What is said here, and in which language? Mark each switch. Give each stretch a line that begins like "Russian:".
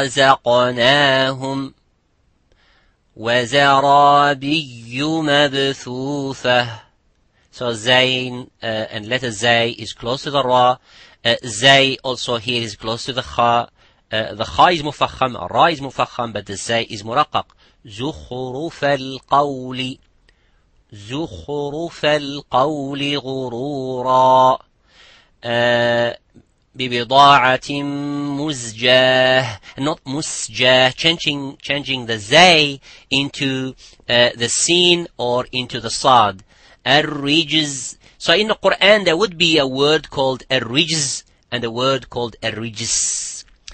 Arabic: رزقناهم وزرابي مبثوثة.
English: So zayn and letter zay is close to the ra. Zay also here is close to the kha. The kha is mufakham, ra is mufakham, but the zay is muraqqaq.
Arabic: زخرف القول, زخرف القول غرورا. ببضاعة مزجاه,
English: not musjah, changing the zay into the sin or into the sad. Ar-rijz. So in the Quran there would be a word called ar-rijz and a word called ar-rijz.